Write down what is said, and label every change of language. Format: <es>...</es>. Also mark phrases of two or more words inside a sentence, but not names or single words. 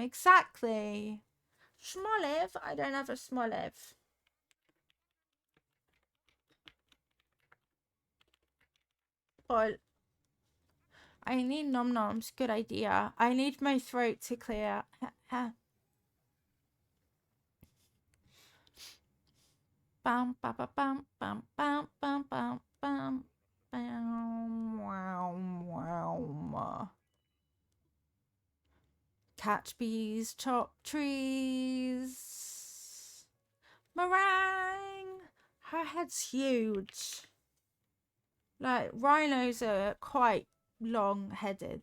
<en>Exactly. Smoliv? I don't have a Smoliv. But I need nom noms. Good idea. I need my throat to clear. Bam, ba, ba, bam, bam, bam, bam, bam, bam, bam, wow, wow. Catch bees, chop trees. Meringue! Her head's huge. Like, rhinos are quite long-headed.</en>